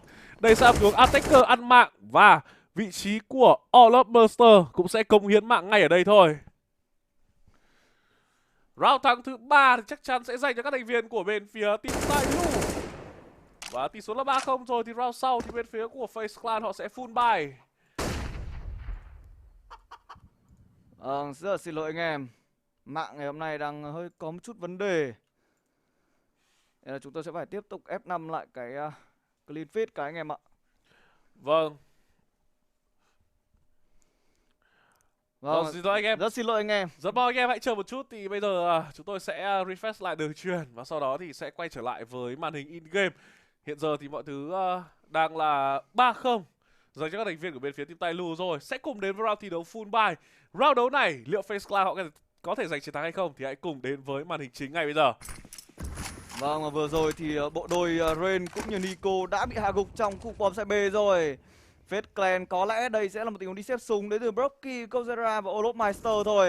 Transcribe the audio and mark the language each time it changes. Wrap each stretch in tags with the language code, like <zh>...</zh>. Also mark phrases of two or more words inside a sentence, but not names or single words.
<vi>Đây sẽ là hướng attacker ăn mạng, và vị trí của Olofmeister cũng sẽ cống hiến mạng ngay ở đây thôi. Round thắng thứ 3 thì chắc chắn sẽ dành cho các thành viên của bên phía team Tailu. Và tỷ số là 3-0 rồi, thì round sau thì bên phía của FaZe Clan họ sẽ</vi> <en>full buy.</en> <vi>Rất là xin lỗi anh em, mạng ngày hôm nay đang hơi có một chút vấn đề, nên là chúng tôi sẽ phải tiếp tục F5 lại cái</vi> <en>clean feed</en> <vi>cái anh em ạ. Vâng, xin lỗi anh em. Rất xin lỗi anh em. Rất mong anh em hãy chờ một chút, thì bây giờ chúng tôi sẽ refresh lại đường truyền và sau đó thì sẽ quay trở lại với màn hình</vi> <en>in game.</en> <vi>Hiện giờ thì mọi thứ đang là 3-0 dành cho các thành viên của bên phía team Tailu rồi. Sẽ cùng đến với round thi đấu</vi> <en>full buy.</en> <vi>Round đấu này liệu FaZe Clan họ có thể giành chiến thắng hay không thì hãy cùng đến với màn hình chính ngay bây giờ. Vâng, và vừa rồi thì bộ đôi Rain cũng như Nico đã bị hạ gục trong khu bom side B rồi. FaZe Clan có lẽ đây sẽ là một tình huống đi xếp súng đến từ Broky, Kozera và Olofmeister thôi.</vi>